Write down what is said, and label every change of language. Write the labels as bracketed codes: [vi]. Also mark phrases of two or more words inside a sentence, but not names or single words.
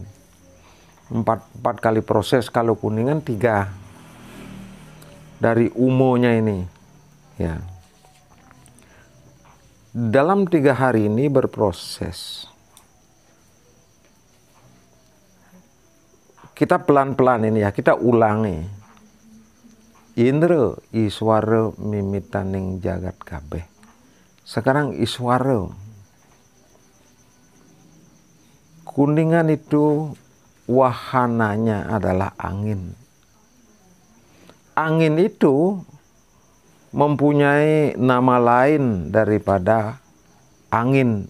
[id] 4 kali proses. Kalau Kuningan 3. dari umonya ini. Ya. Dalam 3 hari ini berproses. Kita pelan-pelan ini ya, kita ulangi. [ban] Indra iswara mimitaning jagat kabeh. [id] Sekarang iswara. Kuningan itu wahananya adalah angin. Angin itu mempunyai nama lain daripada angin.